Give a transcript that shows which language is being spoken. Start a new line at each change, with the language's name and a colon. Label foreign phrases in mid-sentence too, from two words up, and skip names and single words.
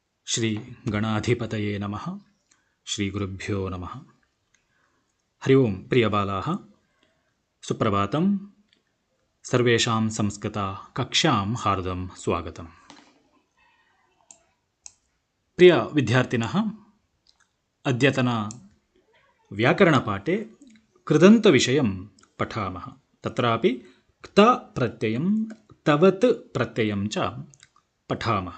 Sanskrit: ಶ್ರೀ ಗಣಾಧಿಪತಯೇ ನಮಃ. ಶ್ರೀ ಗುರುಭ್ಯೋ ನಮಃ. ಹರಿ ಓಂ. ಪ್ರಿಯ ಬಾಲಾಃ, ಸುಪ್ರಭಾತಂ. ಸರ್ವೇಷಾಂ ಸಂಸ್ಕೃತ ಕಕ್ಷ್ಯಾಂ ಹಾರ್ದಂ ಸ್ವಾಗತಂ. ಪ್ರಿಯ ವಿದ್ಯಾರ್ಥಿನಃ, ಅದ್ಯತನ ವ್ಯಾಕರಣಪಾಠೆ ಕೃದಂತವಿಷಯಂ ಪಠಾಮಃ. ತತ್ರಾಪಿ ಕ್ತ ಪ್ರತ್ಯಯಂ ತವತ್ ಪ್ರತ್ಯಯಂ ಚ ಪಠಾಮಃ.